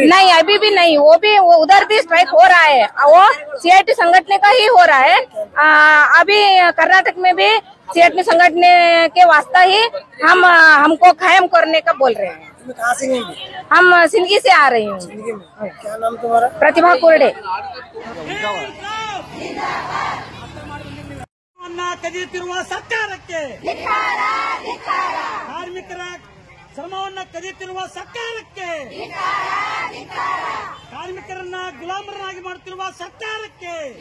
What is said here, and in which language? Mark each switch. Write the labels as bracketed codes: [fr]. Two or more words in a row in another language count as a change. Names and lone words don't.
[hi] नहीं, अभी भी नहीं, वो उधर भी स्ट्राइक हो रहा है, वो CIT संगठन का ही हो रहा है। अभी कर्नाटक में भी CIT संगठन के वास्ता ही हमको कायम करने का बोल रहे हैं। कहाँ से गई? हम सिंदगी से आ रही हूँ। क्या नाम तुम्हारा? प्रतिभा कुरडे। [kn] ಕದಿಯುತ್ತಿರುವ ಸರ್ಕಾರಕ್ಕೆ, ಕಾರ್ಮಿಕರ ಶ್ರಮವನ್ನ ಕದಿಯುತ್ತಿರುವ ಸರ್ಕಾರಕ್ಕೆ, ಕಾರ್ಮಿಕರನ್ನ ಗುಲಾಮರನ್ನಾಗಿ ಮಾಡುತ್ತಿರುವ ಸರ್ಕಾರಕ್ಕೆ,